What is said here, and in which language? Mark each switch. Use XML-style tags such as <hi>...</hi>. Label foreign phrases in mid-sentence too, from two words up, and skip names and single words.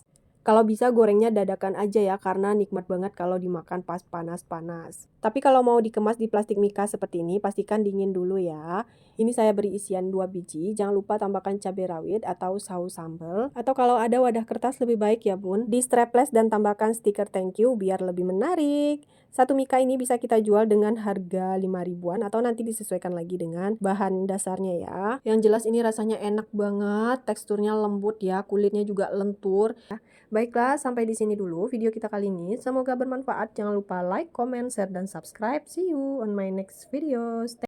<id>Kalau bisa gorengnya dadakan aja ya, karena nikmat banget kalau dimakan pas panas-panas. Tapi kalau mau dikemas di plastik mika seperti ini, pastikan dingin dulu ya. Ini saya beri isian 2 biji, jangan lupa tambahkan cabai rawit atau saus sambal. Atau kalau ada wadah kertas lebih baik ya bun. Di strapless dan tambahkan stiker</id> <en>thank you</en> <id>biar lebih menarik. Satu mika ini bisa kita jual dengan harga 5 ribuan atau nanti disesuaikan lagi dengan bahan dasarnya ya. Yang jelas ini rasanya enak banget, teksturnya lembut ya, kulitnya juga lentur. Baiklah, sampai di sini dulu video kita kali ini. Semoga bermanfaat. Jangan lupa</id> <en>like, comment, share,</en> <id>dan subscribe.</id> <en>See you on my next videos.</en>